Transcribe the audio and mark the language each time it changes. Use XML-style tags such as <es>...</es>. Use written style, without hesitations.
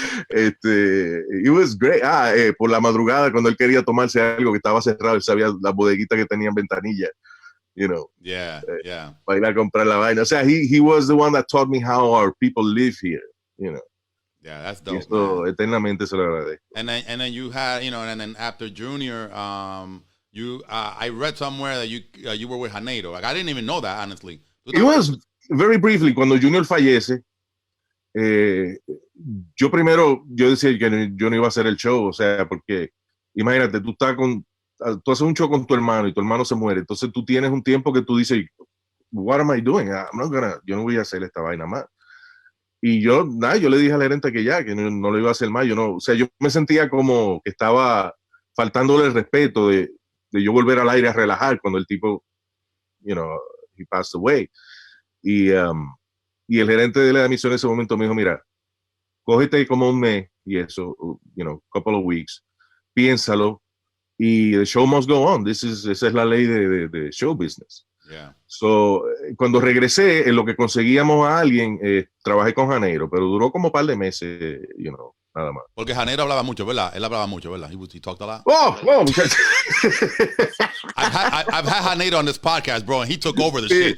<en>It was great.</en> <es>Por la madrugada, cuando él quería tomarse algo que estaba cerrado, él sabía las bodeguitas que tenían ventanilla,</es> <en>Yeah.</en> <es>para ir a comprar la vaina. O sea,</es> <en>he was the one that taught me how our people live here, Yeah, that's dope.</en> <es>Y esto eternamente se lo agradezco.</es> <en>And then you had, and then after Junior, I read somewhere that you were with Janeiro. Like, I didn't even know that, honestly. It was very briefly.</en> <es>Cuando Junior fallece, yo decía que yo no iba a hacer el show, o sea, porque imagínate, tú haces un show con tu hermano y tu hermano se muere, entonces tú tienes un tiempo que tú dices,</es> <en>what am I doing?</en> <es>Yo no voy a hacer esta vaina más. Y yo le dije al gerente que no lo iba a hacer más. O sea, yo me sentía como que estaba faltándole el respeto de yo volver al aire a relajar cuando el tipo,</es> <en>he passed away.</en> <es>Y el gerente de la emisión en ese momento me dijo, mira, cógete como un mes y eso,</es> <en>couple of weeks,</en> <es>piénsalo, y</es> <en>the show must go on.</en> <es>Esa es la ley de show business.</es> <en>Yeah.</en> <es>So, cuando regresé, en lo que conseguíamos a alguien, trabajé con Janeiro, pero duró como un par de meses, nada más. Porque Janeiro hablaba mucho, ¿verdad? Él hablaba mucho, ¿verdad?</es> <en>He talked a lot. Oh. I've had Janeiro on this podcast, bro, and he took over the shit.</en>